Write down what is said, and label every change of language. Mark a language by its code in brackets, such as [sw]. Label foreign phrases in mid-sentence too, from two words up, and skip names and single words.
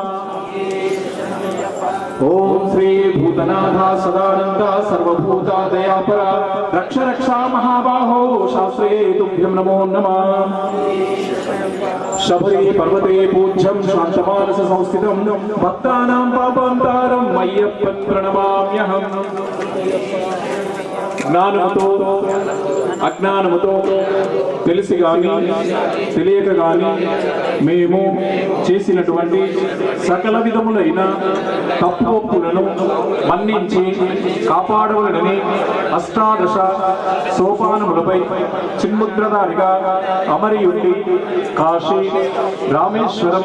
[sa] ओम श्री भूतनाथा सदानंदा सर्वभूतादयापरा रक्ष रक्षा महाबाहो शास्त्रे तुभ्यं नमो नमः। शबरी पर्वते पूज्यं शान्तमानस संस्थितं भक्तानां पापान्तारं मय्यप्पं प्रणमाम्यहम्। [te] జ్ఞానముతో అజ్ఞానముతో తెలిసి గాని తెలియక గాని మేము చేసినటువంటి సకల విధములైన తప్పులను మన్నించి కాపాడవలనని అష్టాదశ సోపానములపై చిన్ముద్రధారిగా అమరియుండి కాశీ రామేశ్వరం